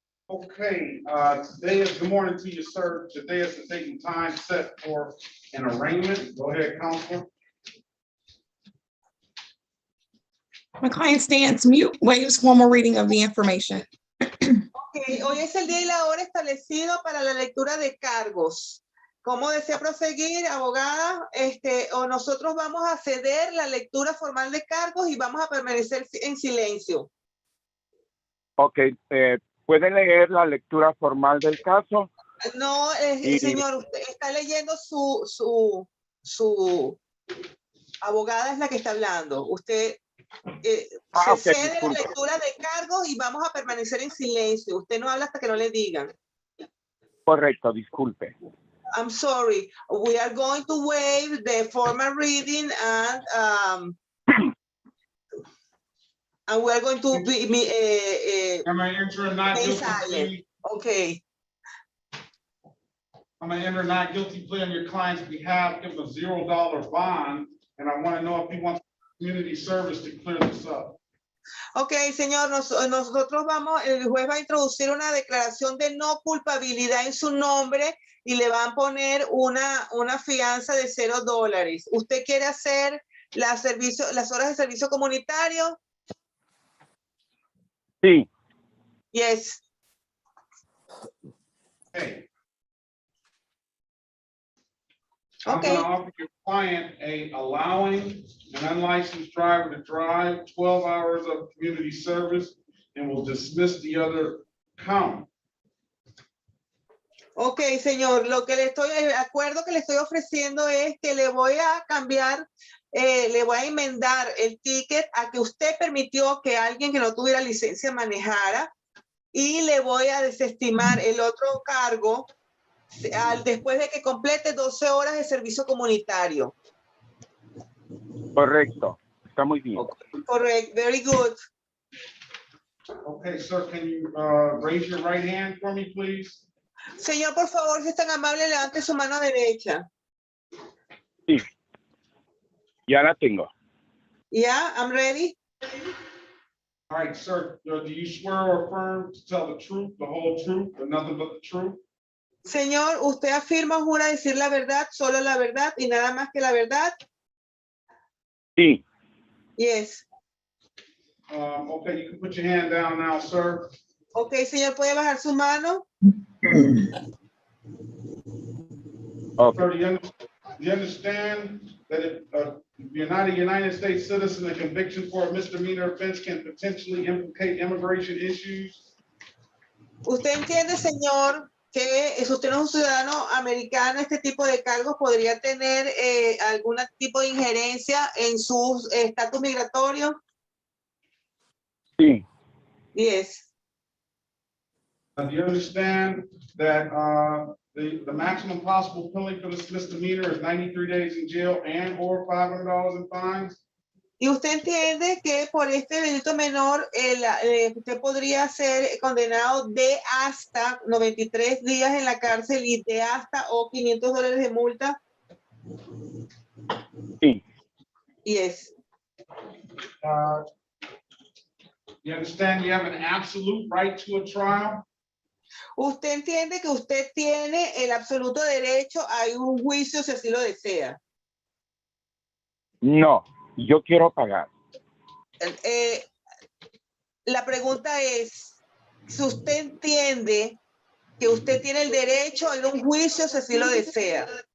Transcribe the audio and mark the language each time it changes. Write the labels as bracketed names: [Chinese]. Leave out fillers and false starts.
[English] Okay, today is, good morning to you, sir. Today is the date and time set for an arraignment. Go ahead, Counselor. My client stands mute, waives formal reading of the information. [Spanish] Okay, hoy es el día y la hora establecido para la lectura de cargos. ¿Cómo desea proseguir, abogada? O nosotros vamos a ceder la lectura formal de cargos y vamos a permanecer en silencio. Ok, ¿puede leer la lectura formal del caso? No, señor, usted está leyendo su abogada es la que está hablando. Usted se cede la lectura de cargos y vamos a permanecer en silencio. Usted no habla hasta que no le digan. Correcto, disculpe. [English] I'm sorry. We are going to waive the formal reading and we are going to be Am I entering not guilty plea? Okay. I'm gonna enter not guilty plea on your client's behalf, give him a $0 bond, and I want to know if he wants community service to clear this up. [Spanish] Ok, señor, nosotros vamos, el juez va a introducir una declaración de no culpabilidad en su nombre y le van a poner una fianza de $0. ¿Usted quiere hacer las horas de servicio comunitario? Sí. [English] Yes. Okay. Okay. I'm going to offer your client allowing an unlicensed driver to drive 12 hours of community service, and will dismiss the other count. [Spanish] Ok, señor, el acuerdo que le estoy ofreciendo es que le voy a cambiar, le voy a enmendar el ticket a que usted permitió que alguien que no tuviera licencia manejara y le voy a desestimar el otro cargo después de que complete 12 horas de servicio comunitario. Correcto, está muy bien. [English] Correct, very good. Okay, sir, can you raise your right hand for me, please? [Spanish] Señor, por favor, si es tan amable, levante su mano derecha. Sí, ya la tengo. [English] Yeah, I'm ready. All right, sir, do you swear or affirm to tell the truth, the whole truth, and nothing but the truth? [Spanish] Señor, ¿usted afirma o jura decir la verdad, solo la verdad y nada más que la verdad? Sí. [English] Yes. Okay, you can put your hand down now, sir. [Spanish] Okay, señor, ¿puede bajar su mano? [English] Okay. Sir, do you understand that if you're not a United States citizen, a conviction for a misdemeanor offense can potentially implicate immigration issues? [Spanish] ¿Usted entiende, señor, que si usted no es un ciudadano americano, este tipo de cargos podría tener algún tipo de injerencia en su estatus migratorio? Sí. [English] Yes. Do you understand that the maximum possible penalty for this misdemeanor is 93 days in jail and or $500 in fines? [Spanish] Y usted entiende que por este delito menor, usted podría ser condenado de hasta 93 días en la cárcel y de hasta $500 de multa. Sí. [English] Yes. You understand you have an absolute right to a trial? [Spanish] Usted entiende que usted tiene el absoluto derecho a un juicio si así lo desea. No, yo quiero pagar. La pregunta es, si usted entiende que usted tiene el derecho a ir a un juicio si así lo desea.